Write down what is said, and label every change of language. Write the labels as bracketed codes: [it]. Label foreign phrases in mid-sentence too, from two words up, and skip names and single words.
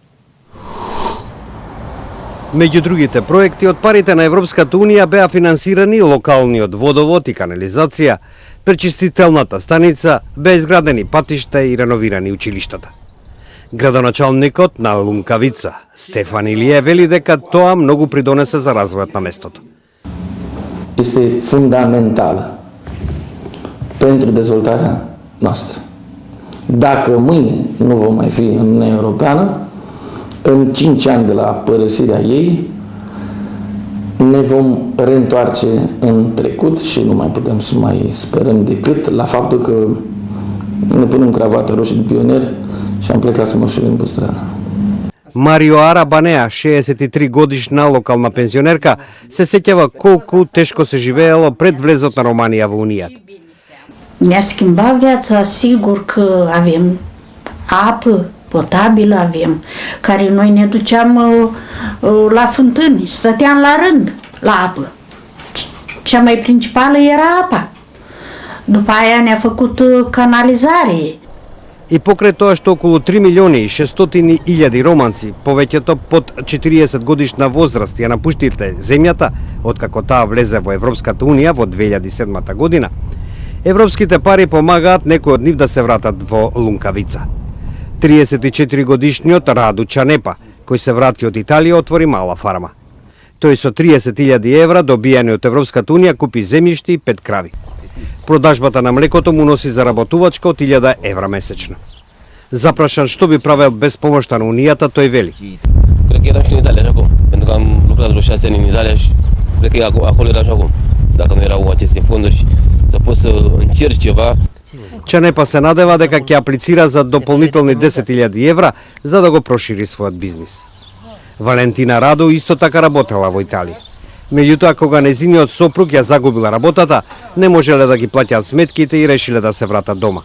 [mk] Меѓу другите проекти од парите на Европската унија беа финансирани локалниот водовод и канализација, пречистителната станица, беа изградени патишта и реновирани училиштата. Градоначалникот на Лункавица, Стефан Илие, вели дека тоа многу придонесе за развојот на местото. [ro] Este fundamentală pentru dezvoltarea noastră. Dacă mâine nu vom mai fi în Uniunea Europeană, în 5 ani de la părăsirea ei, ne vom reîntoarce în trecut și nu mai putem să mai sperăm decât la faptul că ne punem cravata roșie de pionier și am plecat să mărșurim pe stradă. [mk] Марио Арабанеа, 63 годишна локална пензионерка, се сеќава колку тешко се живеело пред влезот на Романија во Унијата. [ro] Ne-a schimbat viața, sigur că avem apă potabilă, avem, care noi ne duceam la fântâni, stăteam la rând la apă. Cea mai principală era apa. După aia ne-a făcut canalizare. [mk] И покрај тоа што околу 3 милиони и 600 илјади романци, повеќето под 40 годишна возраст, ја напуштиле земјата, откако таа влезе во Европската унија во 2007 година, европските пари помагаат некои од нив да се вратат во Лункавица. 34 годишниот Раду Чанепа, кој се врати од Италија, отвори мала фарма. Тој со 30.000 евра добијани од Европската унија купи земјишти и 5 крави. Продажбата на млекото му носи заработувачка од 1000 евра месечно. Запрашан што би правел без помошта на Унијата, тој вели. [ro] Cred că eram și în Italia acum, pentru că am lucrat vreo 6 ani în Italia și cred că acolo era și acum, dacă nu erau aceste fonduri, să poți să încerci ceva. [mk] Чанепа се надева дека ќе аплицира за дополнителни 10.000 евра за да го прошири својот бизнис. Валентина Радо исто така работела во Италија. Меѓутоа, кога незиниот сопруг ја загубила работата, не можеле да ги плаќаат сметките и решиле да се вратат дома.